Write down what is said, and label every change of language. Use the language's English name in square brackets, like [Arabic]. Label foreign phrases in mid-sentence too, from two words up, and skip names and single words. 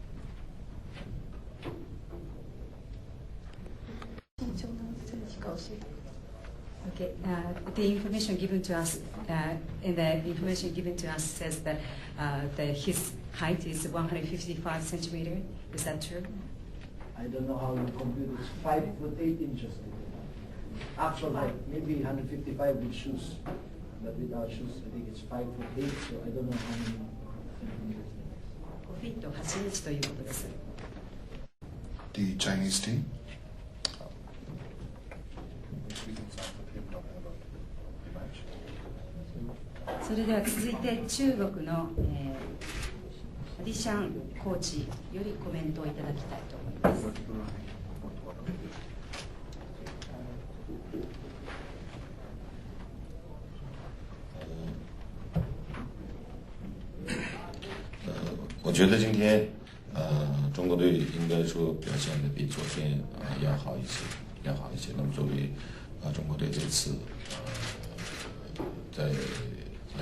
[English] Okay, the information given to us, says that his height is 155 centimeter. Is that true? I don't know how you compute it. It's 5'8". Actual height, maybe 155 with shoes, but without shoes, I think it's 5'8". So I don't know how many centimeters. [Japanese] 5 フィット8インチということです。 [English] The Chinese team. [Japanese] それでは続いて中国の、アディシャンコーチよりコメントをいただきたいと思います。 [Chinese] 我觉得今天，中国队应该说表现的比昨天要好一些，那么作为中国队这次在亚